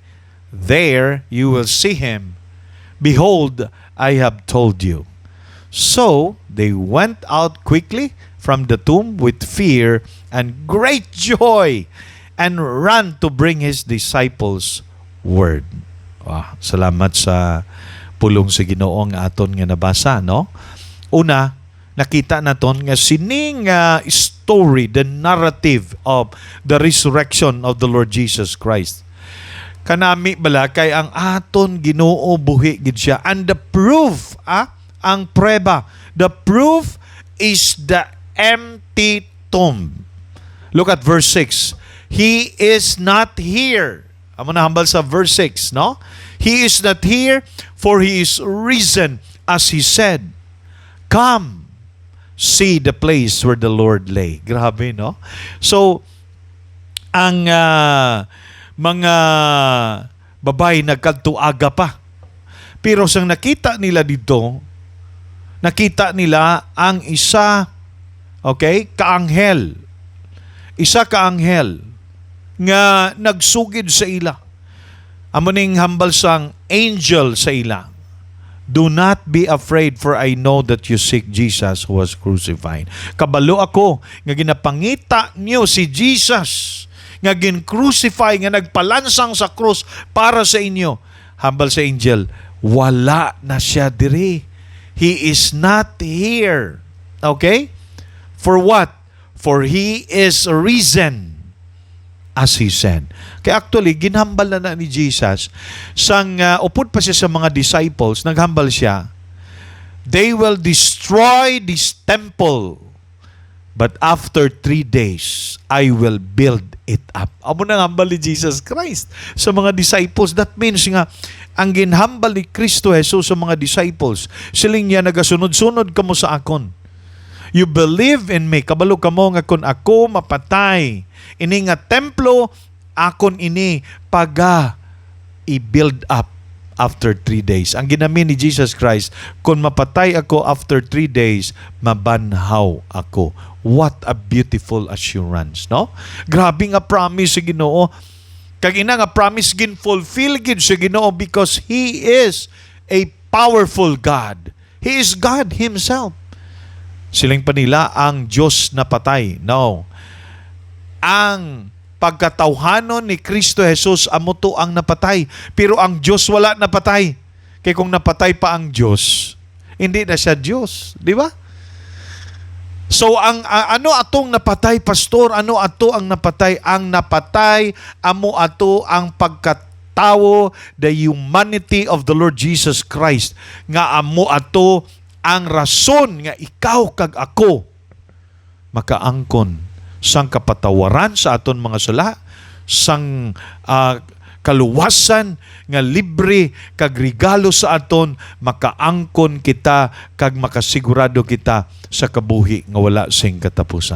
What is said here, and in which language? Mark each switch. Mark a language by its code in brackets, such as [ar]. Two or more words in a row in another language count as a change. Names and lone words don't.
[en] There you will see him. Behold, I have told you." So they went out quickly from the tomb with fear and great joy, and ran to bring his disciples word. [hil] Salamat sa pulong sa Ginoo nga aton nga nabasa, no? Una, nakita naton nga sining [en] story, the narrative of the resurrection of the Lord Jesus Christ. [hil] kanami bala kay ang aton Ginoo buhi gid siya. [en] And the proof, [hil] ang prueba, [en] the proof is the empty tomb. Look at verse 6. He is not here. [hil] Amo na hambal sa verse 6, no? [en] He is not here, for he is risen, as he said. Come, see the place where the Lord lay. [hil] Grabe, no? So, ang mga babae nagkadtuaga pa. Pero sang nakita nila dito, nakita nila ang isa, kaanghel. Isa kaanghel nga nagsugid sa ila. Amo ning hambal sang angel sa ila. [en] Do not be afraid, for I know that you seek Jesus who was crucified. [hil] Kabalo ako nga ginapangita niyo si Jesus nga gin-crucify, nga nagpalansang sa krus para sa inyo. Hambal sa angel, wala na siya diri. [en] He is not here. Okay? For what? For he is risen, as he said. [hil] Kaya actually, ginhambal na ni Jesus. Sang upod pa siya sa mga disciples, naghambal siya, [en] they will destroy this temple, but after 3 days, I will build it up. [hil] Amo nang hambal ni Jesus Christ sa mga disciples. [en] That means [hil] nga, ang ginhambal ni Kristo Jesus sa mga disciples, siling niya, nagasunod-sunod kamo sa akon. [en] You believe in me. [hil] Kabalo kamo nga kung ako mapatay, ini nga templo, akon ini [en] i-build up after 3 days. [hil] Ang ginamin ni Jesus Christ, kung mapatay ako [en] after 3 days, [hil] mabanhaw ako. [en] What a beautiful assurance, no? [hil] Grabe nga promise sa Ginoo. Kag ina nga promise gin fulfill gid sa Ginoo [en] because He is a powerful God. He is God Himself. [hil] Siling pa nila ang Diyos na patay. No. Ang pagkatawhanon ni Kristo Jesus amo to ang napatay. Pero ang Diyos wala napatay. Kaya kung napatay pa ang Diyos, hindi na siya Diyos. Di ba? So, ano atong napatay, pastor? Ano ato ang napatay? Ang napatay, amo ato ang pagkatawo, [en] the humanity of the Lord Jesus Christ. [hil] Nga amo ato ang rason nga ikaw kag ako makaangkon sang kapatawaran sa aton mga sala, sang kaluwasan nga libre kag regalo sa aton, makaangkon kita kag makasigurado kita sa kabuhi nga wala sing katapusan.